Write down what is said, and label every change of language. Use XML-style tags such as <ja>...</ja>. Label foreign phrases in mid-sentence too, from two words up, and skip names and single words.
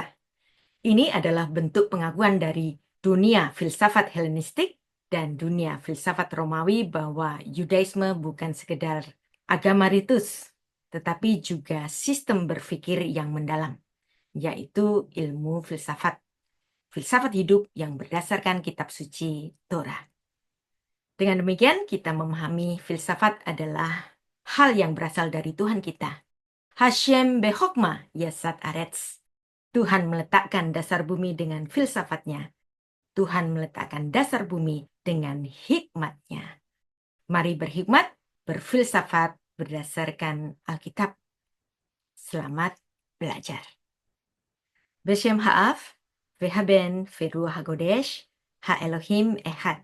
<id>Ini adalah bentuk pengakuan dari dunia filsafat Helenistik dan dunia filsafat Romawi bahwa Yudaisme bukan sekedar agama ritus, tetapi juga sistem berpikir yang mendalam, yaitu ilmu filsafat. Filsafat hidup yang berdasarkan kitab suci Torah. Dengan demikian, kita memahami filsafat adalah hal yang berasal dari Tuhan kita.</id> <he>השם בחכמה יסד ארץ.</he> <id>Tuhan meletakkan dasar bumi dengan filsafatnya. Tuhan meletakkan dasar bumi dengan hikmatnya. Mari berhikmat, berfilsafat berdasarkan Alkitab. Selamat belajar.</id> <he>בשם האב, והבן, ורוח הקודש, האלהים אחד.</he>